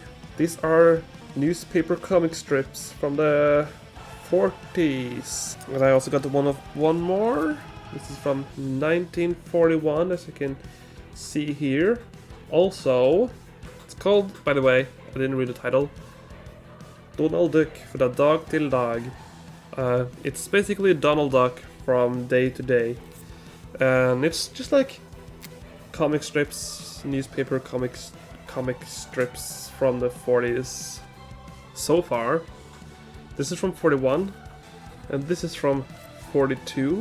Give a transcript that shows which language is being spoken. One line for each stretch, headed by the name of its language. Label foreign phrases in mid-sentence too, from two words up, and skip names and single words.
English: These are newspaper comic strips from the 40s. And I also got one more. This is from 1941, as you can see here. Also, it's called, by the way, I didn't read the title, Donald Duck fra dag til dag. It's basically Donald Duck from day to day. And it's just like comic strips, newspaper comic strips from the 40s. So far, this is from 41, and this is from 42.